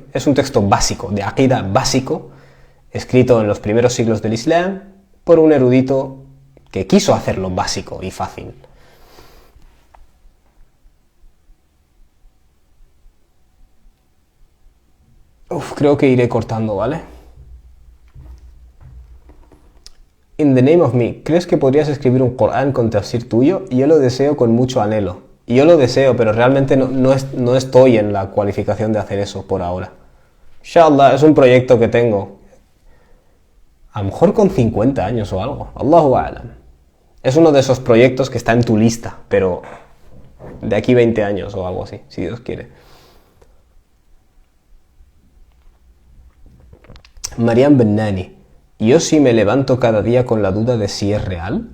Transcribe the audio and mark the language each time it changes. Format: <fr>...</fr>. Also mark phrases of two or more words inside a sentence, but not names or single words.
<es>Es un texto básico, de Aqida básico, escrito en los primeros siglos del Islam por un erudito que quiso hacerlo básico y fácil. Creo que iré cortando, ¿vale?</es> <en>In the name of me,</en> <es>¿crees que podrías escribir un Corán con tafsir tuyo? Yo lo deseo con mucho anhelo. Y yo lo deseo, pero realmente no estoy en la cualificación de hacer eso por ahora. Inshallah, es un proyecto que tengo. A lo mejor con 50 años o algo.</es> <ar>الله أعلم.</ar> <es>Es uno de esos proyectos que está en tu lista, pero de aquí 20 años o algo así, si Dios quiere. Mariam Bennani. Yo sí me levanto cada día con la duda de si es real.</es>